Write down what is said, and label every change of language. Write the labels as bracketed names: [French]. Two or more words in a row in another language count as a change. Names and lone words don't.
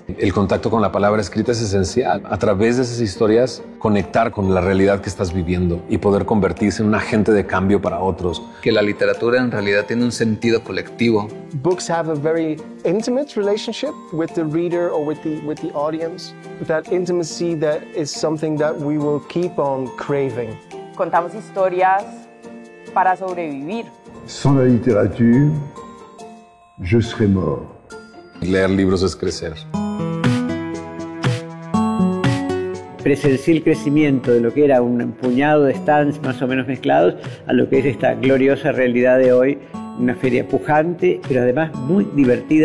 [Spanish] El contacto con la palabra escrita es esencial. A través de esas historias, conectar con la realidad que estás viviendo y poder convertirse en un agente de cambio para otros. Que la literatura en realidad tiene un sentido colectivo. [English] Books have a very intimate relationship with the reader or with the audience. That intimacy that is something that we will keep on craving. [Spanish] Contamos historias para sobrevivir. [French] Sans la littérature, je serais mort. [Spanish] Leer libros es crecer. Presencié el crecimiento de lo que era un puñado de stands más o menos mezclados a lo que es esta gloriosa realidad de hoy, una feria pujante, pero además muy divertida.